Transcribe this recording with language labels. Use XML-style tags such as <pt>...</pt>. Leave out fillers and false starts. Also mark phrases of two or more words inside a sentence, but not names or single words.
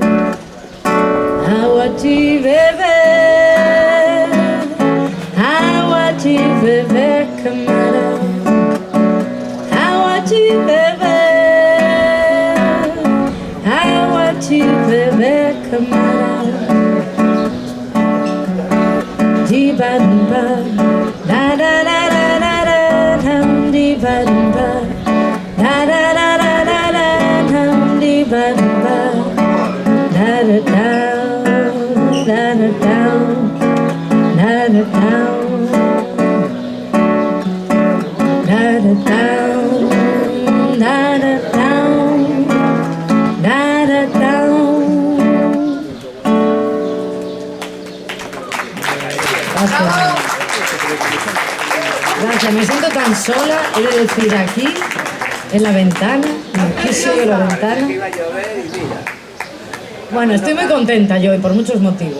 <pt>Água de beber, água de beber, camarão. Água de beber, água de beber, camarão. De barumba, da da da da da da, de barumba, da da da da da da, de barumba, da da da, da da da, da da da, da da da, da da da, da da da.</pt> <es>Gracias, me siento tan sola, he de decir aquí, en la ventana, aquí soy en la ventana. Bueno, estoy muy contenta yo y por muchos motivos.</es>